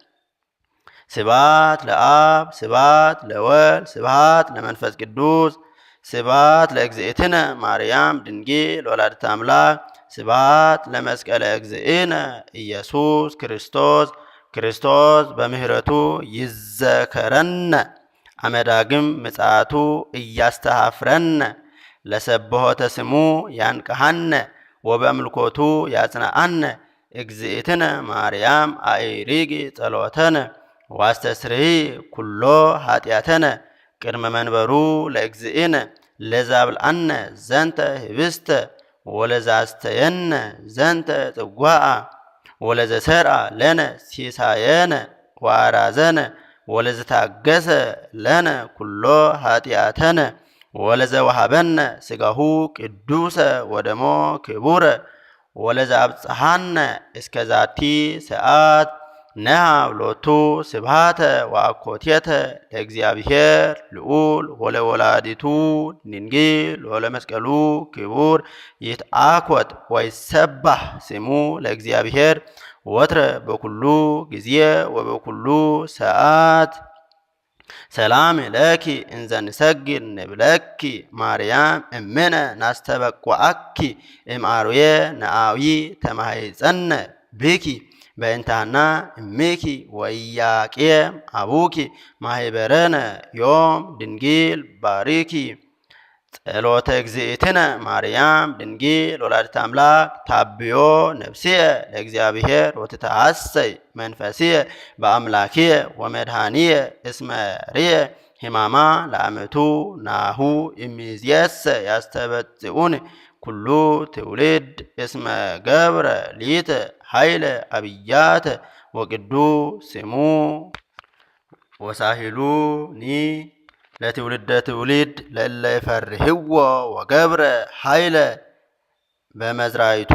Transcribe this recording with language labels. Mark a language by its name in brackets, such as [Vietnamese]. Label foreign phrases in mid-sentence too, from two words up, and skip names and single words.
[Geez] ስብሐት ለአብ ስብሐት ለወልድ ስብሐት ለመንፈስ ቅዱስ ስብሐት ለእግዝእትነ ማርያም ድንግል ወላዲተ አምላክ ስብሐት ለመስቀለ እግዝእነ ኢየሱስ ክርስቶስ። ክርስቶስ በምህረቱ ይዘከረነ አመዳግም ምጽአቱ እያስተሐፍረነ ለሰብሖተ ስሙ ያንቀሐነ ወበአምልኮቱ ያጽንዓነ እግዝእትነ ማርያም አእሪጊ ጸሎተነ ዋስተስርይ ኩሎ ኃጢአተነ ቅድመ መንበሩ ለእግዝእነ ለዛብልአነ ዘንተ ህብስተ ወለዛስተየነ ዘንተ ጽጓአ ወለዘሰርአ ለነ ሲሳየነ ዋራዘነ ወለዘታገሰ ለነ ኩሎ ኃጢአተነ ወለዘወሃበነ ሥጋሁ ቅዱሰ ወደሞ ክቡረ ወለዘአብጽሐነ እስከ ዛቲ ሰዓት ነሃብ ሎቱ ስብሐተ ወአኮቴተ ለእግዚአብሔር ልዑል ወለወላዲቱ ድንግል ወለመስቀሉ ክቡር ይትአኮት ወይሰባህ ስሙ ለእግዚአብሔር ወትረ በኩሉ ጊዜ ወበኩሉ ሰዓት። ሰላም ለኪ እንዘ ንሰግድ ንብለኪ ማርያም እምነ ናስተበቁዐኪ እምአርዌ ነአዊ ተማሂፀነ ብኪ በእንታና እምኪ ወኢያቄም አቡኪ ማህበረነ ዮም ድንግል ባሪኪ። ጸሎተ እግዝእትነ ማርያም ድንግል ወላዲተ አምላክ ታብዮ ነፍስየ ለእግዚአብሔር ወትተሐሰይ መንፈስየ በአምላክየ ወመድኃኒየ እስመ ርየ ሕማማ ለአመቱ ናሁ እምይእዜሰ ያስተበጽኡኒ ኩሉ ትውልድ እስመ ገብረ ሊተ ኃይለ አብያተ ወቅዱስ ስሙ ወሳሂሉኒ ለትውልደ ትውልድ ለእለ ይፈርህዎ ወገብረ ኃይለ በመዝራይቱ